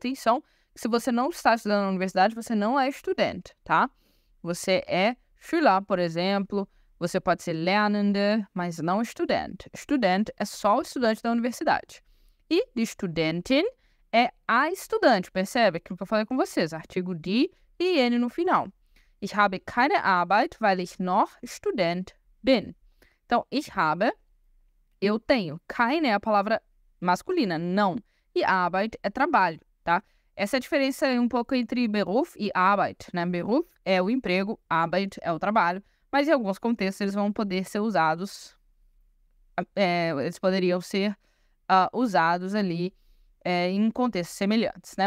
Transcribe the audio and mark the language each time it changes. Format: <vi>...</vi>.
<pt>Atenção, se você não está estudando na universidade, você não é estudante, tá? Você é Schüler, por exemplo. Você pode ser Lernende, mas não estudante. Estudante é só o estudante da universidade. E de</pt> <de>Studentin</de> <pt>é a estudante, percebe? Aquilo que eu falei com vocês, artigo die e N no final.</pt> <de>Ich habe keine Arbeit, weil ich noch Student bin.</de> <pt>Então,</pt> <de>ich habe,</de> <pt>eu tenho. Keine é a palavra masculina, não. E Arbeit é trabalho, tá? Essa é a diferença um pouco entre Beruf e Arbeit, né? Beruf é o emprego, Arbeit é o trabalho. Mas em alguns contextos eles vão poder ser usados, eles poderiam ser usados ali em contextos semelhantes, né?</pt>